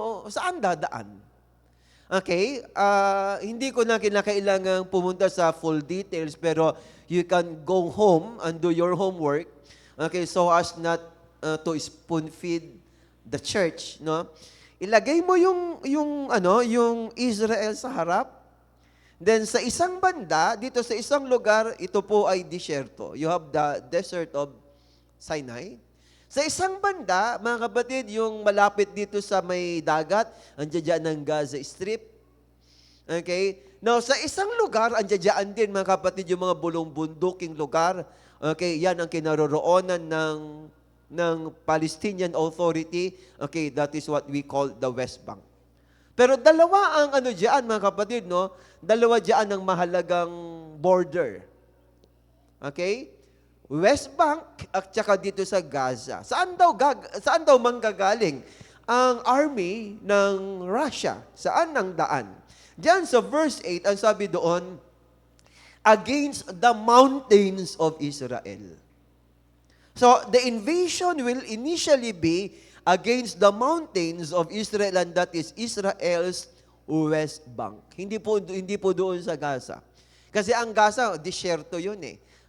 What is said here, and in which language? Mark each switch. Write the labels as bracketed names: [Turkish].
[Filipino] Saan dadaan? [English] Okay, [Filipino] hindi ko na kinakailangang pumunta sa [English] full details, pero you can go home and do your homework, okay, so as not to spoon feed the church, no? [Filipino] Ilagay mo yung Israel sa harap. Then sa isang banda, dito sa isang lugar, ito po ay disyerto. [English] You have the desert of Sinai. [Filipino] Sa isang banda, mga kapatid, yung malapit dito sa may dagat, andiyan ng Gaza Strip. Okay? Now, sa isang lugar, andiyan din, mga kapatid, yung mga bulong-bunduking lugar. Okay? Yan ang kinaroroonan ng Palestinian Authority. Okay? [English] That is what we call the West Bank. [Filipino] Pero dalawa ang diyan, mga kapatid, no? Dalawa diyan ang mahalagang border. Okay? West Bank at saka dito sa Gaza. Saan daw manggagaling ang army ng Russia? Saan ang daan? Diyan sa verse 8, ang sabi doon, [English] against the mountains of Israel. So, the invasion will initially be against the mountains of Israel, and that is Israel's West Bank. [Filipino] Hindi po doon sa Gaza. Kasi ang Gaza, disyerto yun eh.